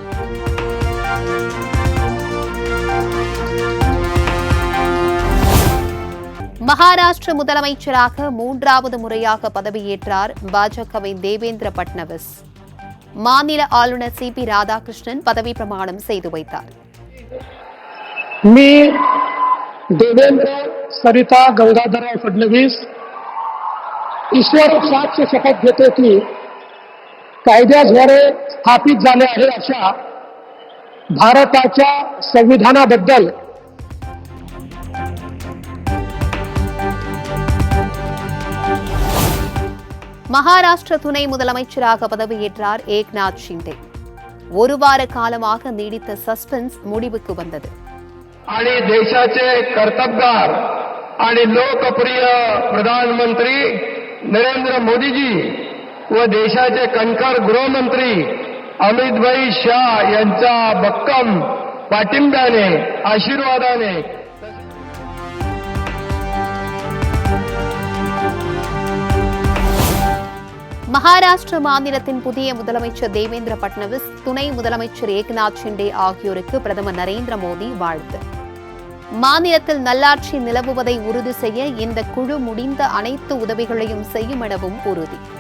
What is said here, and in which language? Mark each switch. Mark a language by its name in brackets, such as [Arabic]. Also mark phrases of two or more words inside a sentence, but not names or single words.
[Tamil] மகாராஷ்டிர முதலமைச்சராக 3வது முறையாக பதவியேற்றார் பாஜகவின் தேவேந்திர பட்னவிஸ். மாநில ஆளுநர் CP ராதாகிருஷ்ணன் பதவி பிரமாணம் செய்து வைத்தார். [Marathi] मी देवेंद्र सरिता गंगाधरराव फडणवीस ईश्वर साक्ष शपथ घेतो की कायद्याद्वारे स्थापित झाले आहे अशा भारताच्या संविधानाबद्दल [Tamil] மகாராஷ்டிர துணை முதலமைச்சராக பதவியேற்றார் ஏக்நாத் ஷிண்டே. ஒரு வார காலமாக நீடித்த சஸ்பென்ஸ் முடிவுக்கு வந்தது. [Marathi] आणि देशाचे कर्तबगार आणि लोकप्रिय प्रधानमंत्री नरेंद्र मोदीजी व देशाचे कणखर गृहमंत्री अमितभाई शाह यांच्या भक्कम पाठिंब्याने आशीर्वादाने [Tamil] மகாராஷ்டிர மாநிலத்தின் புதிய முதலமைச்சர் தேவேந்திர பட்னவிஸ், துணை முதலமைச்சர் ஏக்நாத் ஷிண்டே ஆகியோருக்கு பிரதமர் நரேந்திர மோடி வாழ்த்து. மாநிலத்தில் நல்லாட்சி நிலவுவதை உறுதி செய்ய இந்த குழு முடிந்த அனைத்து உதவிகளையும் செய்யும் எனவும் உறுதி.